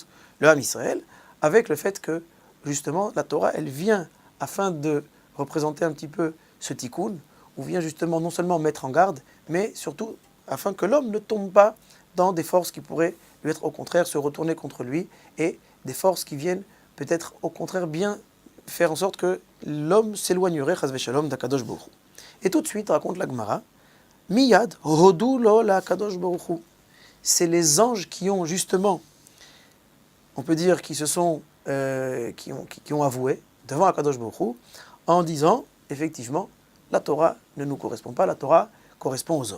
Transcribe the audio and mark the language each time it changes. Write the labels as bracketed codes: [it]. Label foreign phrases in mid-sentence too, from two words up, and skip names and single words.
[fr] le Ham Israël, avec le fait que justement la Torah, elle vient afin de représenter un petit peu ce tikkun, ou vient justement non seulement mettre en garde, mais surtout afin que l'homme ne tombe pas dans des forces qui pourraient lui être au contraire se retourner contre lui, et des forces qui viennent peut-être au contraire bien faire en sorte que l'homme s'éloignerait, [he] חס ושלום, [fr] d'Akadosh Baruch Hu. Et tout de suite, raconte la Gemara, [he] מיד הודו לו להקדוש ברוך הוא. [fr] C'est les anges qui ont justement, on peut dire, qui ont avoué devant Akadosh Baruch Hu, en disant, effectivement, la Torah ne nous correspond pas, la Torah correspond aux hommes.